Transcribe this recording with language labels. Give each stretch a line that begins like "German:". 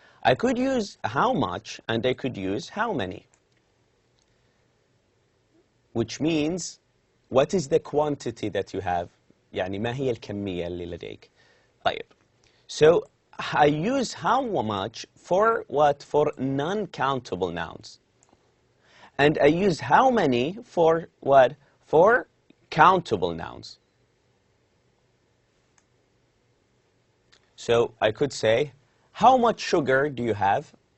English: I could use how much and I could use how many. Which means, what is the quantity that you have?
Arabic: يعني ما هي الكمية اللي لديك؟ طيب.
English: So I use how much for what? For non-countable nouns. And I use how many for what? For countable nouns. So I could say, how much sugar do you have?